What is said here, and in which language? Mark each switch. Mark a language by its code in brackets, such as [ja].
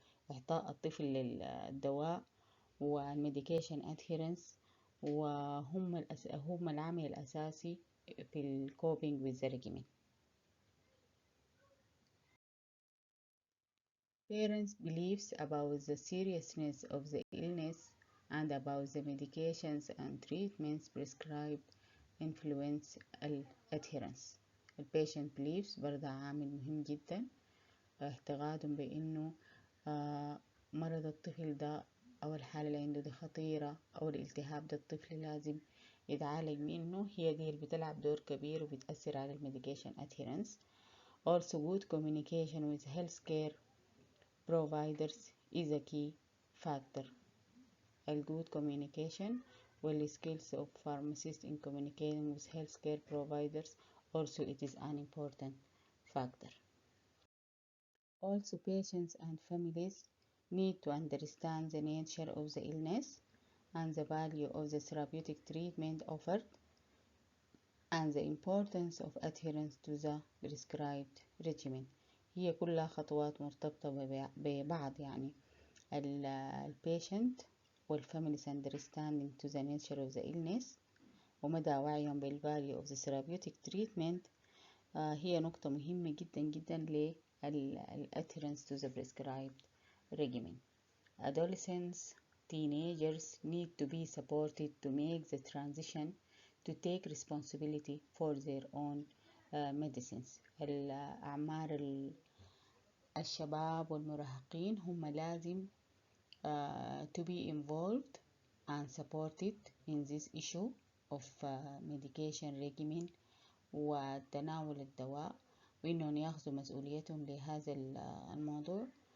[ar] إعطاء الطفل للدواء والميديكيشن adherence، وهم العامل الأساسي في الكوبينج [en] with the regimen. Parents' beliefs about the seriousness of the illness and about the medications and treatments prescribed influence adherence. [ar] البيشنت beliefs برضه عامل مهم جدا، اعتقادهم بأنه مرض الطفل ده أو الحالة اللي عنده دي خطيرة أو الالتهاب ده الطفل لازم يتعالج منه، هي دي اللي بتلعب دور كبير وبتأثر على الميديكيشن adherence. [en] Also good communication with healthcare providers is a key factor. Good communication well skills of pharmacists in communicating with healthcare providers also it is an important factor. Also patients and families need to understand the nature of the illness and the value of the therapeutic treatment offered and the importance of adherence to the prescribed regimen. [ar] هي كلها خطوات مرتبطة ببعض، يعني البيشنت والفاميلي's [en] understanding to the nature of the illness [ar] ومدى وعيهم بالvalue [en] of the therapeutic treatment [ar] هي نقطة مهمة جدا جدا للadherence [en] to the prescribed regimen. Adolescents, teenagers need to be supported to make the transition to take responsibility for their own medicines. [ar] الأعمار الشباب والمراهقين هم لازم [en] to be involved and supported in this issue of medication regimen [ar] وتناول الدواء، وإنهم يأخذوا مسؤوليتهم لهذا الموضوع.